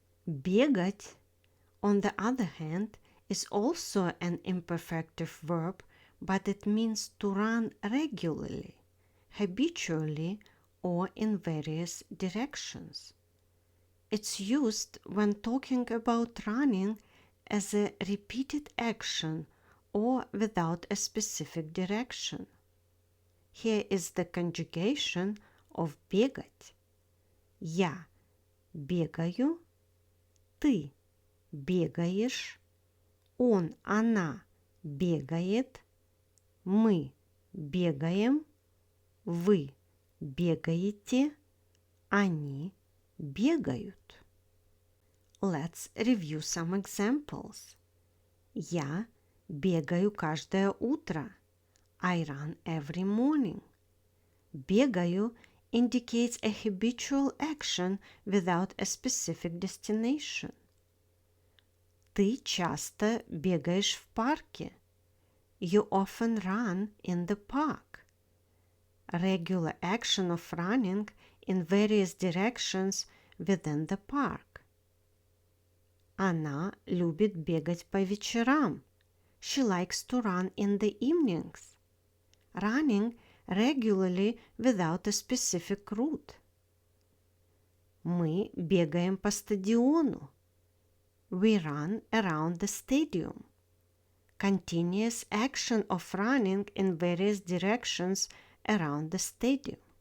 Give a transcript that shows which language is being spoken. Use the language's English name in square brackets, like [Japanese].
[English] Бегать, on the other hand, is also an imperfective verb, but it means to run regularly, habitually, or in various directions. It's used when talking about running as a repeated action or without a specific direction. Here is the conjugation of бегать. [Russian] Я бегаю, ты бегаешь, он, она бегает, мы бегаем, вы бегаете, они бегают. [English] Let's review some examples. [Russian] Я бегаю каждое утро. [English] I run every morning. Бегаю indicates a habitual action without a specific destination. [Russian] Ты часто бегаешь в парке. [English] You often run in the park. Regular action of running in various directions within the park. [Russian] Она любит бегать по вечерам. [English] She likes to run in the evenings. Running regularly without a specific route. [Russian] Мы бегаем по стадиону. [English] We run around the stadium. Continuous action of running in various directions around the stadium.